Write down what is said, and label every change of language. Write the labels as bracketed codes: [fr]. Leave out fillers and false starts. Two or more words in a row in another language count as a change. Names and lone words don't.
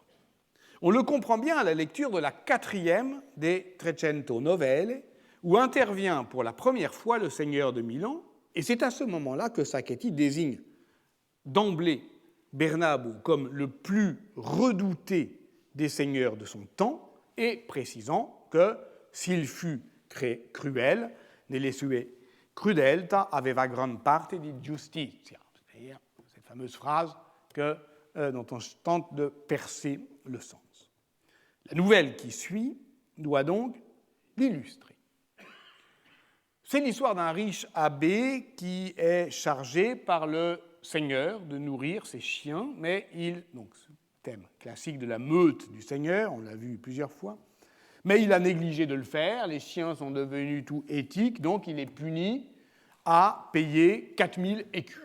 [fr] On le comprend bien à la lecture de la 4e des Trecento Novelle, où intervient pour la première fois le seigneur de Milan, et c'est à ce moment-là que Sacchetti désigne d'emblée Bernabo comme le plus redouté des seigneurs de son temps, et précisant que s'il fut cruel, [it] nelle sue crudeltà aveva gran parte di giustizia, [fr] c'est-à-dire cette fameuse phrase dont on tente de percer le sens. La nouvelle qui suit doit donc l'illustrer. C'est l'histoire d'un riche abbé qui est chargé par le seigneur de nourrir ses chiens, mais donc ce thème classique de la meute du seigneur, on l'a vu plusieurs fois, mais il a négligé de le faire, les chiens sont devenus tout éthiques, donc il est puni à payer 4000 écus.